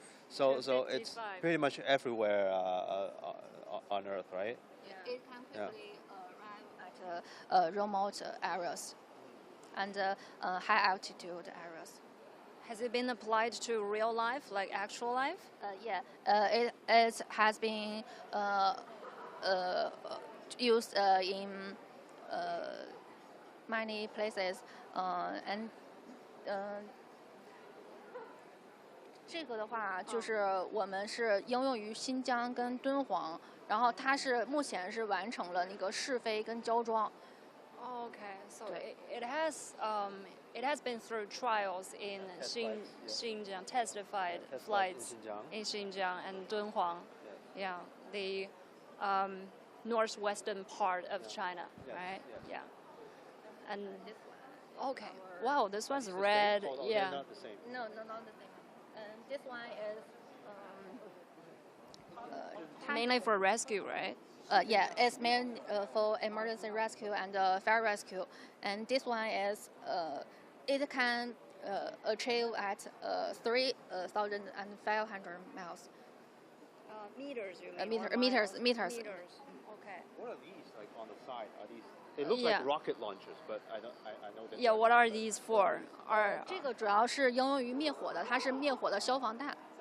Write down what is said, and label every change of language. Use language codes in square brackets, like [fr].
[en] So it's pretty much everywhere on Earth, right? Yeah. It can quickly arrive at remote areas and high altitude areas. Has it been applied to real life, like actual life? Yeah, it has been used in many places, and [zh] 这个的话就是我们是应用于新疆跟敦煌，然后它是目前是完成了那个试飞跟交装。 [en] Okay, so it has been through trials in Xinjiang, testified flights in Xinjiang and Dunhuang, yeah, the northwestern part of China, right? Yeah. And okay, wow, this one's red. Yeah. Not the same. No, not the same. This one is mainly for rescue, right? Yeah, it's meant for emergency rescue and fire rescue. And this one is it can achieve at 3,500 miles. Meters, you mean? Meters. Okay. What are these like on the side? Are these? They look like rocket launchers, but I know that. Yeah, what are these for? [zh] 这个主要是应用于灭火的，它是灭火的消防弹。